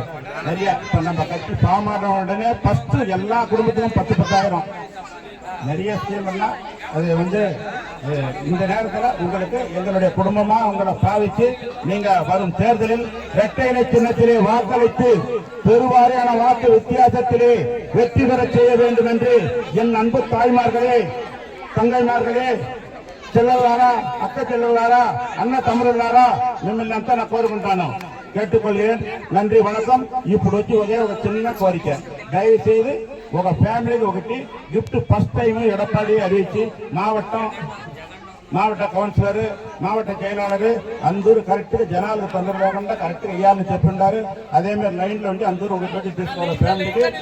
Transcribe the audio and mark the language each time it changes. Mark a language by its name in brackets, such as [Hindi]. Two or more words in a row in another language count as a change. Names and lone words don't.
[Tamil] நிறைய நம்ம கட்சி பாமான உடனே ஃபர்ஸ்ட் எல்லா குடும்பத்திலும் 10,000 நிறைய ஸ்கீம் எல்லாம் அது இந்த நேரத்தில் உங்களுக்கு எங்களுடைய குடும்பமா உங்களை பாவிச்சு நீங்க வரும் தேர்தலில் இரட்டை இலை சின்னத்திலே வாக்களித்து பெருவாரியான வாக்கு வித்தியாசத்திலே வெற்றி பெற செய்ய வேண்டும் என்று என் அன்பு தாய்மார்களே, தங்கைமார்களே, [Telugu] చెల్లెలారా, అక్క చెల్లెలారా, అన్న తమ్ముళ్ళారా, మిమ్మల్ని అంతా నా కోరుకుంటాను, [Tamil] கேட்டுக்கொள்கிறேன். நன்றி, வணக்கம். [Telugu] ఇప్పుడు వచ్చి ఒకే ఒక చిన్న కోరిక, దయచేసి ఒక ఫ్యామిలీకి ఒకటి [English] gift first time [Telugu] ఎడప్పాడి அறிவிச்சு మావట కౌన్సిలర్, మావట செயலாளர் అందరూ కరెక్ట్ గా జనాలకు తొందర లేకుండా కరెక్ట్ గా ఇవ్వాలని చెప్పిండారు. అదే మీరు లైన్ లో ఉండి అందరూ ఒకటి తీసుకోవాలి ఫ్యామిలీకి.